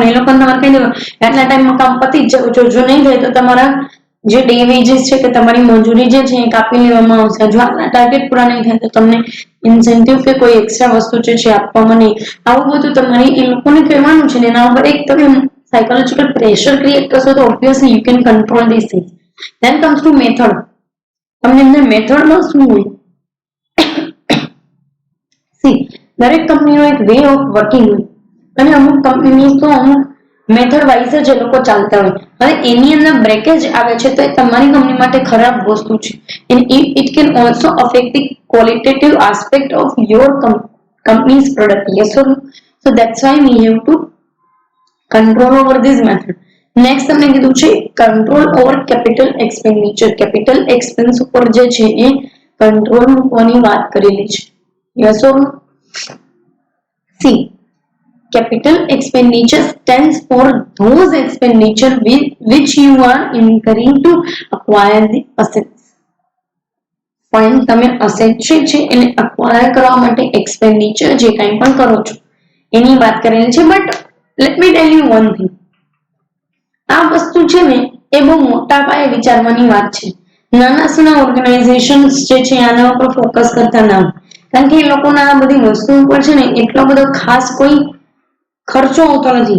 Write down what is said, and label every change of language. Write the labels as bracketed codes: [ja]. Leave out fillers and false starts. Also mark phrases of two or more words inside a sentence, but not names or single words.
[gu] એ લોકોને તમારે કહી દેવાનું આટલા ટાઈમમાં કામ પતી જ જવું, જો નહીં થાય તો તમારા જે [en] day wages [gu] છે કે તમારી મજૂરી જે છે એ કાપી લેવામાં આવશે. જો આટલા ટાર્ગેટ પૂરા નહીં થાય તો તમને ઇન્સેન્ટિવ કે કોઈ એક્સ્ટ્રા વસ્તુ જે છે આપવામાં નહીં. આવું બધું તમારે એ લોકોને કહેવાનું છે ને એના ઉપર એક તમે [en] psychological pressure create [gu] કરશો તો [en] obviously you can control these things. Then comes to method. [gu] તમને અંદર મેથડમાં શું હોય? સી દરેક કંપનીનો એક [en] way of working [gu] હોય અને અમુક કંપની તો અમુક [en] method wise [gu] જ એ લોકો ચાલતા હોય. હવે એની અંદર બ્રેકેજ આવે છે તો એ તમારી કંપની માટે ખરાબ વસ્તુ છે. [en] and it can also affect the qualitative aspect of your company's product. Yes or no? So that's why we have to control over this method. [gu] નેક્સ્ટ તમને કીધું છે [en] control over capital expenditure. capital expense [gu] ઉપર જે છે એ કંટ્રોલ મૂકવાની વાત કરેલી છે. [en] Yes or no? સી capital expenditure stands for those expenditure which you are incurring to acquire the assets. [gu] ફાઇન, તમે અસેટ છે એને અક્વાયર કરવા માટે એક્સપેન્ડિચર જે કંઈ પણ કરો છો એની વાત કરેલી છે. [en] But let me tell you one thing, [gu] આ વસ્તુ છે ને એ બહુ મોટા પાયે વિચારવાની વાત છે. નાના સુના ઓર્ગેનાઇઝેશન્સ જે છે આના ઉપર ફોકસ કરતા ના, કારણ કે એ લોકોના આ બધી વસ્તુ ઉપર છે ને એટલો બધો ખાસ કોઈ ખર્ચો આવતો નથી.